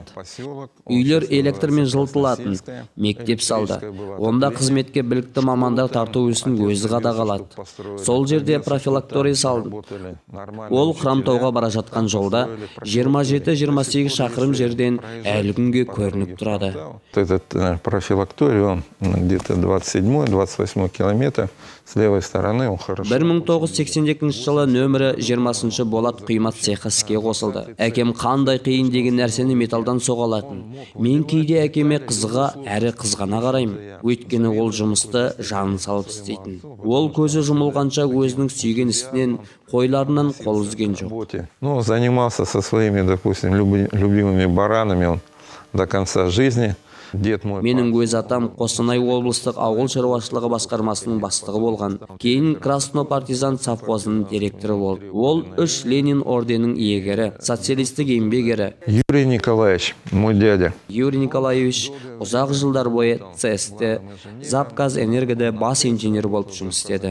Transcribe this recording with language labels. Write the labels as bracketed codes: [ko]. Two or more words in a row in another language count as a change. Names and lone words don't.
[kk] Үйлер электрмен жылытылатын. Мектеп салды. Онда қызметке білікті мамандар тарту ісін өзі қадағалады. Сол жерде профилакторий салды. Ол Хромтауға бара жатқан жолда 27-28 шақырым жерден әлі күнге көрініп тұрады. [ru] Этот профилакторий, он где-то 27-28 километр. С левой стороны он хорошо. [kk] 1982 жылы нөмірі 20 болат құйма цехы іске қосылды. Әкем қандай қиын деген нәрсені металдан соғалатын. Мен кейде әкеме қызыға әрі қызғана қараймын. Өйткені ол жұмысты жанын салып істейтін. Ол көзі жұмылғанша өзінің сүйген ісінен, қойларынан қол үзген жоқ. [ru] Ну, занимался со своими, допустим, любимыми баранами он до конца жизни. [kk] Менің өз атам Қостанай облыстық ауыл шаруашылығы басқармасының бастығы болған. Кейін Красно партизан совхозының директоры болды. Ол 3 Ленин орденінің иегері, социалистік еңбек ері. [ru] Юрий Николаевич, мой дядя. [kk] Юрий Николаевич ұзақ жылдар бойы ЦСТ, Запказэнергода бас инженер болып жұмыс істеді.